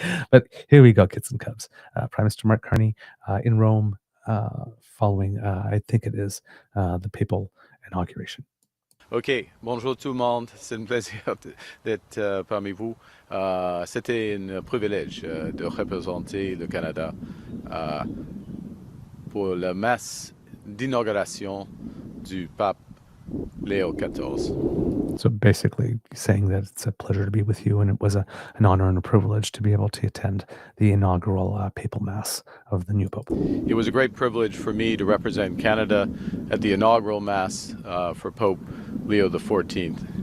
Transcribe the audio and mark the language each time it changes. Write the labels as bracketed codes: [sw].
[en] But here we go, kids and cubs. Prime Minister Mark Carney in Rome following, I think it is, the papal inauguration. [fr] OK. Bonjour tout le monde. C'est un plaisir d'être parmi vous. C'était un privilège de représenter le Canada pour la messe d'inauguration du Pape Leo XIV. [en] So basically saying that it's a pleasure to be with you, and it was an honor and a privilege to be able to attend the inaugural papal mass of the new Pope. It was a great privilege for me to represent Canada at the inaugural mass for Pope Leo XIV.